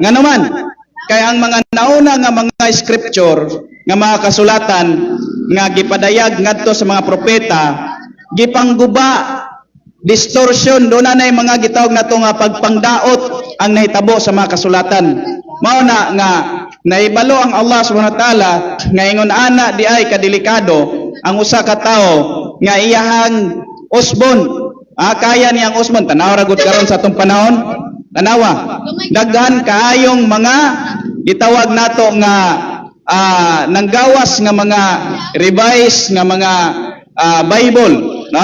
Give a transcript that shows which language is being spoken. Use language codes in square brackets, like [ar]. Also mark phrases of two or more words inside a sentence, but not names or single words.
[ceb] Nga naman, kay ang mga nauna nga mga scripture, nga mga kasulatan, nga gipadayag ngadto sa mga propeta, gipangguba, distortion, doon na mga gitawag na ito nga pagpangdaot ang nahitabo sa mga kasulatan. Mao na nga, naibalo ang Allah [ar] سبحانه وتعالى, [ceb] nga ingon ana di ay kadelikado, ang usa ka tao, nga iyahang usbon, kaya niyang usbon, tanaw ragod karon sa atong panahon, tanawa, daghan kaayong mga gitawag nato nga nanggawas nga mga revise nga mga Bible, no?